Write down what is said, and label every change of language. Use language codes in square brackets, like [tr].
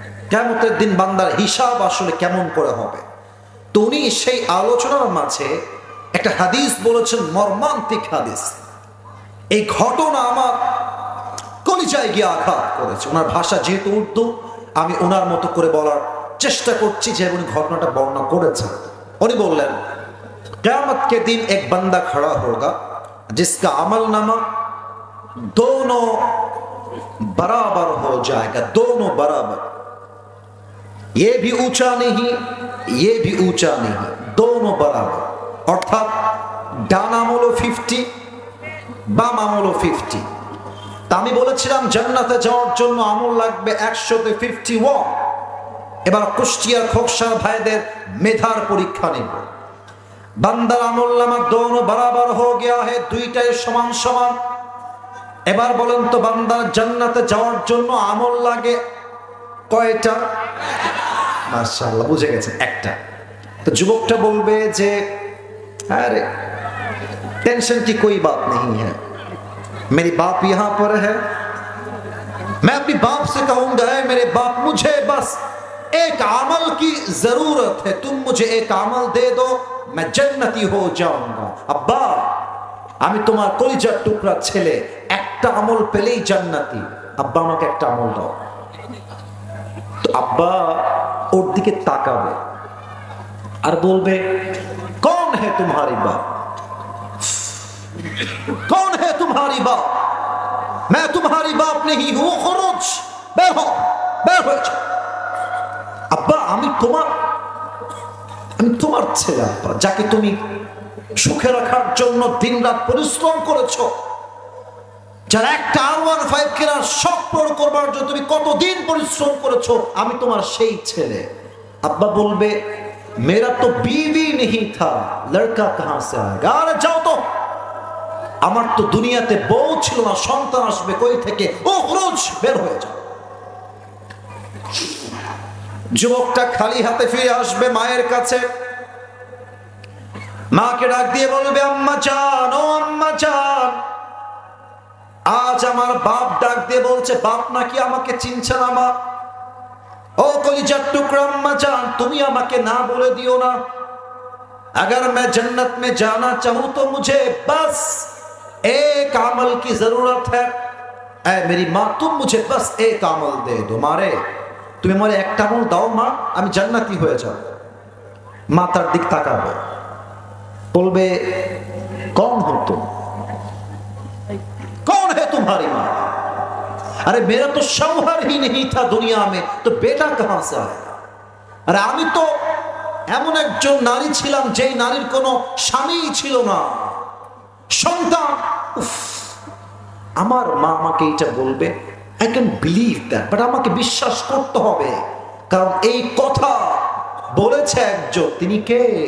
[bn] কিয়ামতের দিন বান্দার হিসাব আসলে কেমন করে হবে। তো উনি সেই আলোচনার মাঝে একটা হাদিস বলেছেন, মর্মান্তিক হাদিস। এই ঘটনা আমার কলিজায় গিয়ে আঘাত করেছে। ওনার ভাষা যেহেতু উর্দু, আমি ওনার মতো করে বলার চেষ্টা করছি যে উনি ঘটনাটা বর্ণনা করেছেন। উনি বললেন, [hi] কিয়ামত के दिन एक बंदा खड़ा होगा जिसका अमल नामा दोनों बराबर हो जाएगा, दोनों बराबर, ये भी ऊंचा नहीं ये भी ऊंचा नहीं, दोनों बराबर। अर्थात [bn] ডান আমলও 50, বাম আমলও 50। তা আমি বলেছিলাম জান্নাতে যাওয়ার জন্য আমল লাগবে 151। এবার কুষ্টিয়ার খোকসার ভাইদের মেধার পরীক্ষা নেব। বান্দার আমলনামা [hi] দোনো বরাবর হয়ে গিয়া হে, [bn] 2টাই সমান সমান। এবার বলেন তো বান্দার জান্নাতে যাওয়ার জন্য আমল লাগে কয়টা? মাশাআল্লাহ, বুঝে গেছেন, একটা। তো যুবকটা বলবে যে আরে [hi] टेंशन की कोई बात नहीं है, मेरी बाप यहां पर है, मैं अपनी बाप से कहूंगा है मेरे बाप मुझे बस एक अमल की जरूरत है, तुम मुझे एक अमल दे दो, मैं जन्नती हो जाऊंगा। [bn] अब्बा আমি তোমার কলিজার টুকরা ছেলে, একটা আমল পেলেই জান্নাতি, আব্বা আমাকে একটা আমল দাও। তো আব্বা ওর দিকে তাকাবে আর বলবে, [hi] कौन है तुम्हारी बाप, कौन है तुम्हारी बाप, मैं तुम्हारी बाप नहीं हूं, खुरुज [bn] বের হও, বের হয়ে যাও। আব্বা আমি তোমার ছেলে আব্বা, যাকে তুমি সুখে রাখার জন্য দিনরাত পরিশ্রম করেছো, যার একটা R15 কেনার শখ পূরণ করবার জন্য তুমি কতদিন পরিশ্রম করেছো, আমি তোমার সেই ছেলে। আব্বা বলবে [hi] মেরা তো বিবি নেহি থা, লড়কা কাহা সে আয়েগা। [bn] আরে যাও তো, আমার তো দুনিয়াতে বউ ছিল না, সন্তান আসবে কই থেকে? ও রোজ বের হয়ে যাও। যুবকটা খালি হাতে ফিরে আসবে মায়ের কাছে, মাকে ডাক দিয়ে বলবে আম্মা জান, ও আম্মা জান, আজ আমার বাপ ডাক দিয়ে বলছে, বাপ নাকি আমাকে চিনছে না মা। ও কলিজার টুকরা আম্মা জান, তুমি আমাকে না বলে দিও না। [hi] अगर मैं जन्नत में जाना चाहूं तो मुझे बस एक अमल की जरूरत है। ऐ मेरी माँ, तुम मुझे बस एक अमल दे दो। [bn] मारे তুমি আমার একটা আমল দাও মা, আমি জান্নাতি হয়ে যাব। মা তার দিক তাকাবে, বলবে [hi] कौन हो तुम, कौन है तुम्हारी माँ? अरे मेरा तो शौहर ही नहीं था दुनिया में, तो बेटा कहां से आएगा? [bn] अरे আমি তো এমন একজন নারী ছিলাম যেই নারীর কোনো স্বামী ছিল না, সন্তান। আমার মা আমাকে এটা বলবে, [en] I can believe that, but [bn] আমাকে বিশ্বাস করতে হবে, কারণ এই কথা বলেছে একজন, তিনি কে?